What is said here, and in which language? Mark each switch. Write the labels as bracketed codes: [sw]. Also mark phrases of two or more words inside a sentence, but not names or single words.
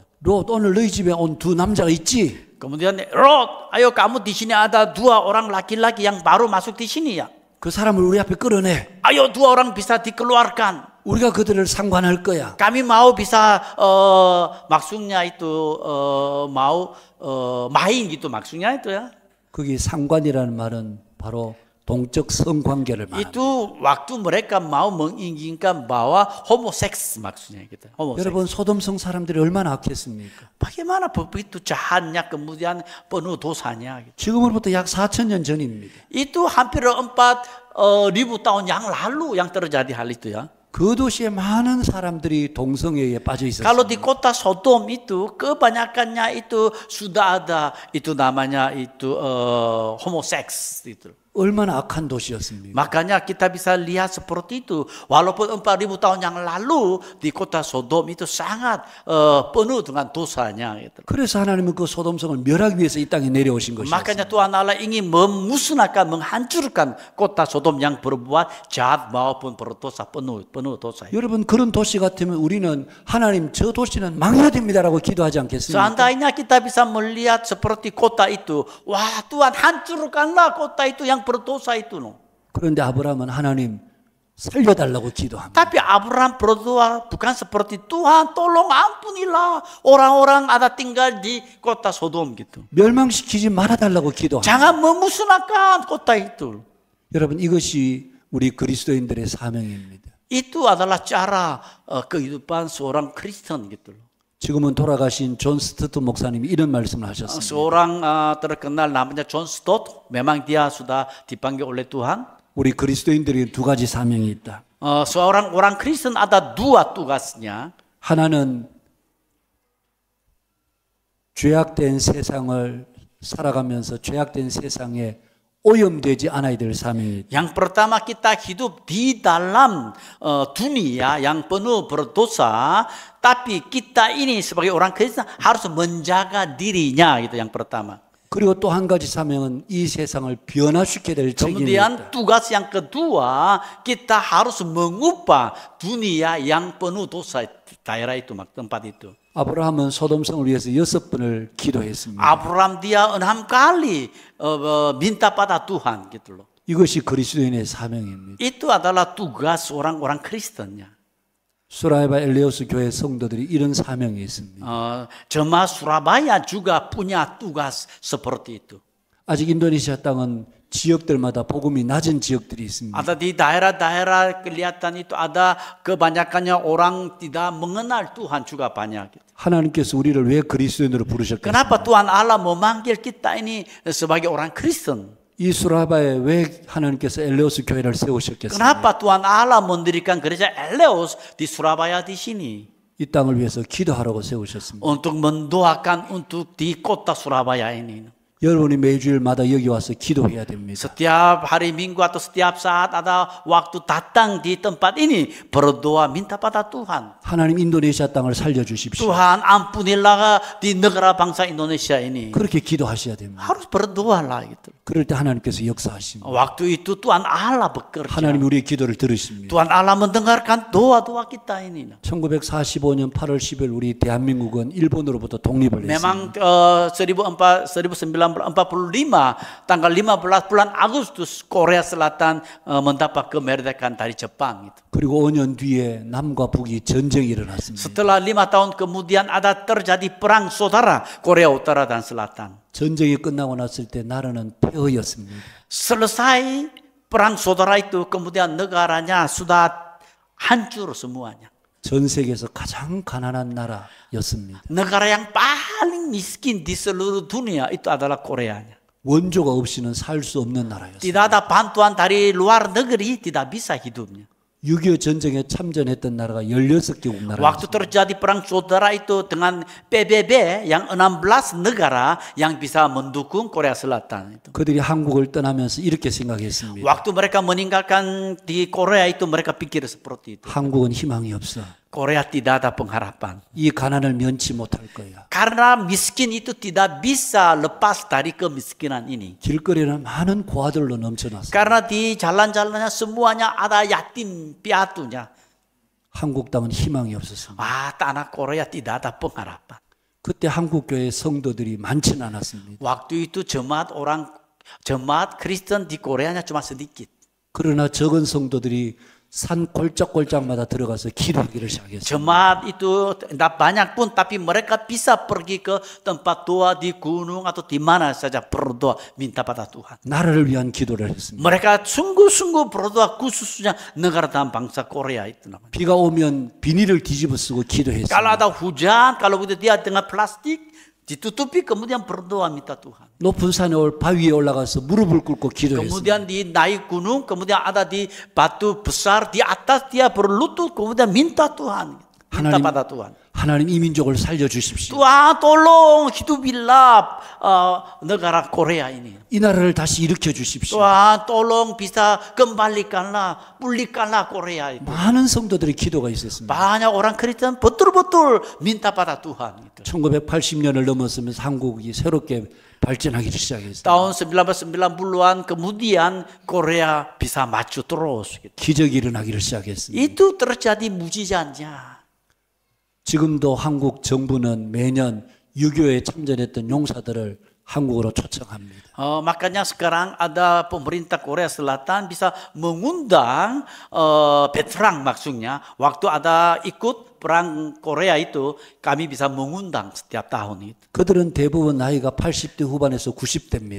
[ko] 롯, 오늘 너희 집에 온 두 남자가 있지? [id] Kemudian Lot, ayo kamu di sini ada dua orang laki-laki yang baru masuk di sini ya. [ko] 그 사람을 우리 앞에 끌어내. [id] Ayo dua orang bisa dikeluarkan. [ko] 우리가 그들을 상관할 거야. [id] Kami mau bisa maksudnya itu mau main gitu maksudnya itu ya. [ko] 거기 상관이라는 말은 바로 동적 성관계를 말합니다. [id] Itu waktu mereka mau menginginkan bahwa homoseks maksudnya gitu. Homoseks. [ko] 여러분 소돔성 사람들이 얼마나 악했습니까? [id] Bagaimana begitu jahatnya kemudian penuh dosanya gitu. [ko] 지금으로부터 약 4,000년 전입니다. [id] Itu hampir 4,000 tahun yang lalu yang terjadi hal itu ya. [ko] 그 도시에 많은 사람들이 동성애에 빠져 [id] Kalau [ko] 있었습니다. [id] di kota Sodom itu kebanyakannya itu sudah ada itu namanya itu homoseks itu. [ko] 얼마나 악한 도시였습니까? [id] Makanya kita bisa lihat seperti itu. Walaupun 4,000 tahun yang lalu di kota Sodom itu sangat penuh dengan dosanya. Gitu. [ko] 그래서 하나님은 그 소돔성을 멸하기 위해서 이 땅에 내려오신 것이었습니다. [id] Makanya Tuhan Allah ingin memusnahkan, menghancurkan kota Sodom yang berbuat jahat maupun berdosa penuh dosa. [ko] 여러분 그런 도시 같으면 우리는 하나님 저 도시는 망해야 됩니다라고 기도하지 않겠습니까? [id] Seandainya kita bisa melihat seperti kota itu, wah Tuhan hancurkanlah kota itu yang berdosa itu. [ko] 그런데 아브라함은 하나님 살려달라고 기도합니다. [id] Tapi Abraham berdoa bukan seperti Tuhan tolong ampunilah orang-orang ada tinggal di kota Sodom gitu. [ko] 멸망시키지 말아달라고 기도합니다. [id] Jangan memusnahkan kota itu. [ko] 여러분 이것이 우리 그리스도인들의 사명입니다. [id] Itu adalah cara kehidupan seorang Kristen gitu. [ko] 지금은 돌아가신 존 스튜트 목사님이 이런 말씀을 하셨습니다. [id] Seorang terkenal namanya John Stott, memang dia sudah dipanggil oleh Tuhan. [ko] 우리 그리스도인들이 두 가지 사명이 있다. [id] Seorang orang Kristen ada dua tugasnya. [ko] 하나는 죄악된 세상을 살아가면서 죄악된 세상에 오염되지 않아야 될 사명이 있다. [id] Yang pertama kita hidup di dalam dunia yang penuh berdosa, tapi kita ini sebagai orang Kristen harus menjaga dirinya gitu yang pertama. [ko] 그리고 또 한 가지 사명은 이 세상을 변화시켜야 될 책임이 [id] Kemudian [ko] 있다. [id] tugas yang kedua kita harus mengubah dunia yang penuh dosa daerah itu tempat itu. [ko] 아브라함은 소돔성을 위해서 6번을 기도했습니다. [id] Abraham dia 6 kali minta pada Tuhan gitu loh. [ko] 이것이 그리스도인의 사명입니다. [id] Itu adalah tugas orang-orang Kristennya. [ko] 수라에바 엘레오스 교회 성도들이 이런 사명이 있습니다. [id] Jemaat Surabaya juga punya tugas seperti itu. [ko] 아직 인도네시아 땅은 지역들마다 복음이 낮은 지역들이 있습니다. [id] Ada di daerah-daerah kelihatan itu ada kebanyakannya orang tidak mengenal Tuhan juga banyak. [ko] 하나님께서 우리를 왜 그리스도인으로 부르셨겠습니까? [id] Kenapa Tuhan Allah memanggil kita ini sebagai orang Kristen? [ko] 이 수라바에 왜 하나님께서 엘레오스 교회를 세우셨겠습니까? [id] Kenapa Tuhan Allah mendirikan gereja Eleos di Surabaya di sini? [ko] 이 땅을 위해서 기도하라고 세우셨습니다. [id] Untuk mendoakan untuk di kota Surabaya ini. [ko] 여러분이 매주일마다 여기 와서 기도해야 됩니다. [id] Setiap hari Minggu atau setiap saat ada waktu datang di tempat ini berdoa minta pada Tuhan. [ko] 하나님 인도네시아 땅을 살려주십시오. [id] Tuhan ampunilah di negara bangsa Indonesia ini. [ko] 그렇게 기도하셔야 됩니다. [id] Harus berdoalah gitu. [ko] 그럴 때 하나님께서 역사하십니다. [id] Waktu itu Tuhan Allah bekerja. [ko] 하나님 우리의 기도를 들으십니다. [id] Tuhan Allah mendengarkan doa-doa kita ini. [ko] 1945년 8월 10일 우리 대한민국은 일본으로부터 독립을 [id] Memang [ko] 했습니다. [id] 1945 tanggal 15 bulan Agustus Korea Selatan mendapat kemerdekaan dari Jepang. [ko] 그리고 5년 뒤에 남과 북이 전쟁이 일어났습니다. [id] Setelah 5 tahun kemudian ada terjadi perang saudara Korea Utara dan Selatan. [ko] 전쟁이 끝나고 났을 때 나라는 폐허였습니다. [id] Selesai perang saudara itu kemudian negaranya sudah hancur semuanya. [ko] 전 세계에서 가장 가난한 나라였습니다. [id] Negara yang paling miskin di seluruh dunia itu adalah Koreanya. [ko] 원조가 없이는 살 수 없는 나라였습니다. [id] Tidak ada bantuan dari luar negeri, tidak bisa hidupnya. [ko] 6.25 전쟁에 참전했던 나라가 16개국 나라. [id] Waktu terjadi perang saudara itu dengan PBB yang 16 negara yang bisa mendukung Korea Selatan itu. [ko] 그들이 한국을 떠나면서 이렇게 생각했습니다. [id] Waktu mereka meninggalkan di Korea itu mereka pikir seperti itu. [ko] 한국은 희망이 없어. [id] Korea tidak ada pengharapan. [ko] 이 가난을 면치 못할 거야. [id] Karena miskin itu tidak bisa lepas dari kemiskinan ini. [ko] 길거리는 많은 고아들로 넘쳐났어. [id] Karena di jalan-jalannya semuanya ada yatim piatunya. [ko] 한국 땅은 희망이 없었습니다. [id] Tanah Korea tidak ada pengharapan. [ko] 그때 한국 교회 성도들이 많지는 않았습니다. [id] Waktu itu jemaat Kristen di Koreanya cuma sedikit. [ko] 그러나 적은 성도들이 산 골짜골짜마다 들어가서 기도하기를 시작했어요. [id] Jemaat itu tidak banyak pun, tapi mereka bisa pergi ke tempat doa di gunung atau di mana saja berdoa minta pada Tuhan. [ko] 나라를 위한 기도를 했습니다. [id] Mereka sungguh-sungguh berdoa khususnya negara dan bangsa Korea itu namanya. [ko] 비가 오면 비닐을 뒤집어 쓰고 기도했어요. [id] Kalau ada hujan, kalau begitu dia dengan plastik ditutupi kemudian berdoa minta Tuhan. [ko] 높은 산에 바 위에 올라가서 무릎을 꿇고 기도했어요. [id] Kemudian di naik gunung, kemudian ada di batu besar di atas dia berlutut kemudian minta Tuhan. Minta pada Tuhan. [ko] 하나님 이 민족을 살려주십시오. [id] Tuhan tolong hidupilah negara Korea ini. [ko] 이 나라를 다시 일으켜 주십시오. [id] Tuhan tolong bisa kembalikanlah, pulihkanlah Korea itu. [ko] 많은 성도들의 기도가 있었습니다. [id] Banyak orang Kristen betul-betul minta pada Tuhan. [ko] 1980년을 넘어서면서 한국이 새롭게 발전하기 시작했어요. [id] Tahun 1990-an kemudian Korea bisa maju terus. [ko] 기적이 일어나기를 시작했습니다. [id] Itu terjadi mujizatnya. [ko] 지금도 한국 정부는 매년 6.25에 참전했던 용사들을 한국으로 초청합니다. [id] Makanya sekarang ada pemerintah Korea Selatan bisa mengundang veteran maksudnya. Waktu ada ikut perang Korea itu kami bisa mengundang setiap tahun itu. [ko] 그들은 대부분 나이가 80대 후반에서 90대입니다.